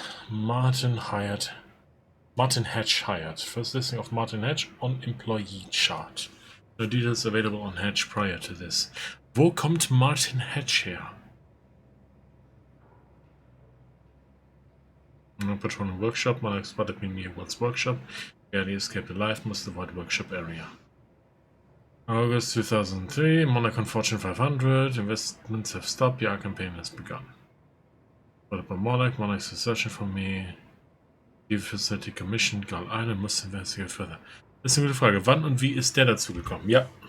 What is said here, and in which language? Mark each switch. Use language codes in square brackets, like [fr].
[en] Martin Hedge hired. First listing of Martin Hedge on employee chart. No details available on Hedge prior to this. [de] Wo kommt Martin Hedge her? [en] No patrolling workshop. Monarch spotted me near Ward's workshop. Barely escaped alive. Must avoid workshop area. August 2003. Monarch on Fortune 500. Investments have stopped. The campaign has begun. Followed by Monarch. Monarch's searching for me. Die Facility commissioned Girl Island. Must investigate further. [de] Das ist eine gute Frage. Wann und wie ist der dazu gekommen? Ja.